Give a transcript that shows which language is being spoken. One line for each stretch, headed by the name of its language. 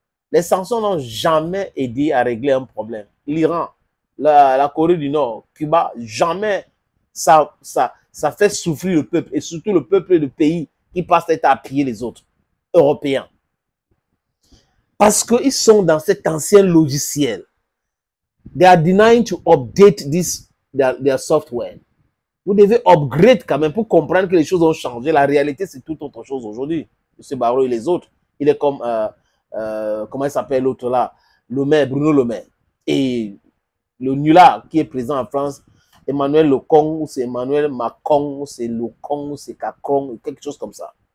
French: Les sanctions n'ont jamais aidé à régler un problème. L'Iran, la Corée du Nord, Cuba, jamais ça fait souffrir le peuple, et surtout le peuple de pays qui passent à piller les autres, Européens. Parce qu'ils sont dans cet ancien logiciel.
English: They are denying to update their software.
French: Vous devez upgrade quand même pour comprendre que les choses ont changé. La réalité, c'est tout autre chose aujourd'hui. M. Barreau et les autres, il est comme, comment il s'appelle l'autre là, Le Maire, Bruno Le Maire. Et le nulard qui est présent en France, Emmanuel Lecon, ou c'est Emmanuel Macron, ou c'est Lecon, ou c'est Cacron, quelque chose comme ça.